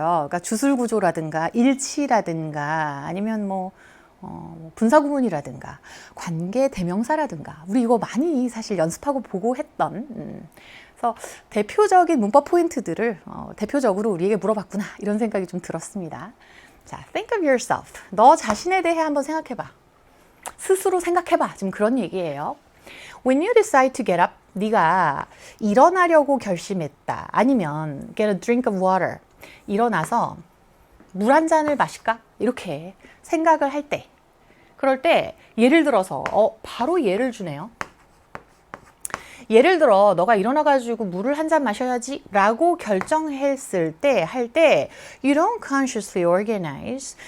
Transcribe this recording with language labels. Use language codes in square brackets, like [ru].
[ko] 그러니까 주술구조라든가 일치라든가 아니면 분사구문이라든가 관계 대명사라든가 우리 이거 많이 사실 연습하고 보고 했던 그래서 대표적인 문법 포인트들을 대표적으로 우리에게 물어봤구나 이런 생각이 좀 들었습니다. [en] 자, think of yourself. [ko] 너 자신에 대해 한번 생각해봐. 스스로 생각해봐. 지금 그런 얘기예요. [en] When you decide to get up, [ko] 네가 일어나려고 결심했다. 아니면 [en] get a drink of water. [ko] 일어나서 물 한 잔을 마실까? 이렇게 생각을 할 때. 그럴 때 예를 들어서 바로 예를 주네요. 예를 들어 너가 일어나가지고 물을 한 잔 마셔야지 라고 결정했을 때 할 때 [en] You don't consciously organize.